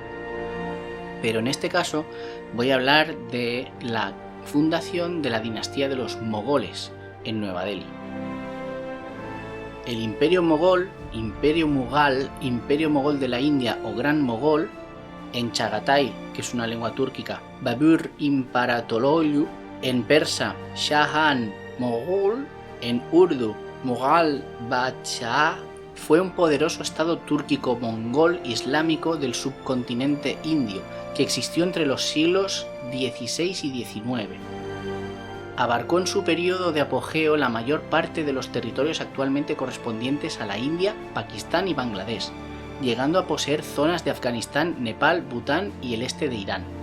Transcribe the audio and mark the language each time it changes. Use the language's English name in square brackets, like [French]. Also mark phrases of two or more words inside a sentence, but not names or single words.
[Spanish] Pero en este caso voy a hablar de la fundación de la dinastía de los mogoles en Nueva Delhi. El Imperio Mogol, Imperio Mogol de la India o Gran Mogol, en Chagatai, que es una lengua túrquica, Babur Imparatorlu, en persa Shahan Moghul, en urdu Mughal Badshah, fue un poderoso estado túrquico-mongol islámico del subcontinente indio que existió entre los siglos XVI y XIX. Abarcó en su periodo de apogeo la mayor parte de los territorios actualmente correspondientes a la India, Pakistán y Bangladesh, llegando a poseer zonas de Afganistán, Nepal, Bután y el este de Irán.